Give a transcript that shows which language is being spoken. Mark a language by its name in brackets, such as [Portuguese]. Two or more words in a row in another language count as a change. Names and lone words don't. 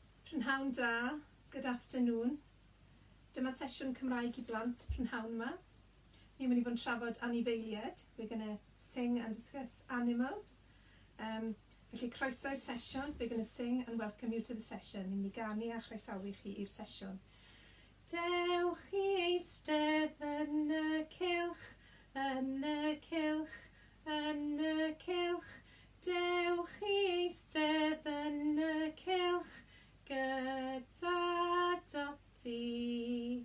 [Welsh] Prynhawn da, [English] good afternoon. [Welsh] Dyma sesiwn Cymraeg I blant prynhawn yma. Ni'n mynd I fod yn trafod anifeiliaid. [English] We're going to sing and discuss animals. [Welsh] Felly croeso i'r sesiwn. [English] We're going to sing and welcome you to the session. [Welsh] Ni'n mynd I ganu a chroesawu chi i'r sesiwn. Dewch I eistedd yn y cylch, yn y cylch, yn y cylch. Dewch I eistedd yn y cylch, gyda Doti.